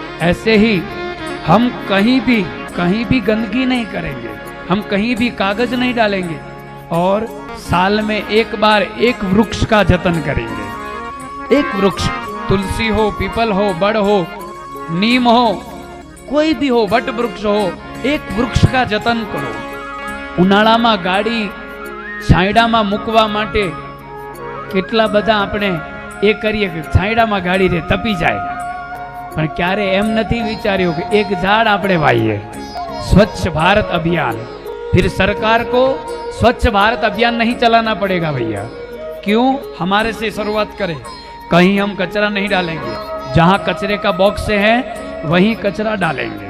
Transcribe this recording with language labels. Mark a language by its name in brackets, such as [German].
[Hindi] ऐसे ही हम कहीं भी गंदगी नहीं करेंगे, हम कहीं भी कागज नहीं डालेंगे और साल में एक बार एक वृक्ष का जतन करेंगे। एक वृक्ष, तुलसी हो, पीपल हो, बड़ हो, नीम हो, कोई भी हो, वट वृक्ष हो, एक वृक्ष का जतन करो। [Gujarati] ઉનાળામાં ગાડી છાંયડામાં મૂકવા માટે કેટલા બધા આપણે એ કરીએ કે છાંયડામાં ગાડી રે તપી જાય, પણ ક્યારે એમ નથી વિચાર્યું કે એક ઝાડ આપણે વાઈએ। [Hindi] स्वच्छ भारत अभियान, फिर सरकार को स्वच्छ भारत अभियान नहीं चलाना पड़ेगा भैया। क्यों? हमारे से शुरुआत करें। कहीं हम कचरा नहीं डालेंगे, जहां कचरे का बॉक्स है वहीं कचरा डालेंगे।